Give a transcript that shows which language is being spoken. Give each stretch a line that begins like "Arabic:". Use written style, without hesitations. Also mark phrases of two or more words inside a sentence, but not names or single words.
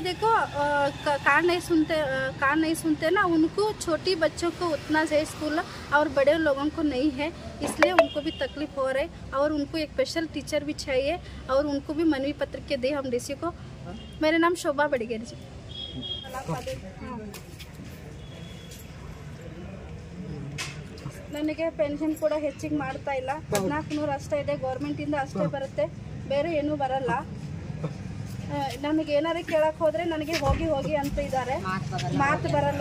Hindi: देखो कान नहीं सुनते ना, उनको छोटी बच्चों को उतना है स्कूल और बड़े लोगों को नहीं है, इसलिए उनको भी तकलीफ हो रहा है और उनको एक
English: special teacher
Hindi: भी चाहिए और उनको भी मनवी पत्र के दे हम DC को। मेरा नाम शोभा बड़गेर जी।
Kannada: ನನಗೆ ಪೆನ್ಷನ್ ಕೂಡ ಹೆಚ್ಚಿಗೆ ಮಾಡ್ತಾ ಇಲ್ಲ, 1400 ಅಷ್ಟೇ ಇದೆ, ಗೌರ್ಮೆಂಟ್ ಇಂದ ಅಷ್ಟೇ ಬರುತ್ತೆ, ಬೇರೆ ಏನೂ ಬರಲ್ಲ। ನನಗೆ ಏನಾರು ಕೇಳಕ್ಕೆ ಹೋದ್ರೆ ನನಗೆ ಹೋಗಿ ಅಂತ ಇದ್ದಾರೆ, ಮಾತು ಬರಲ್ಲ।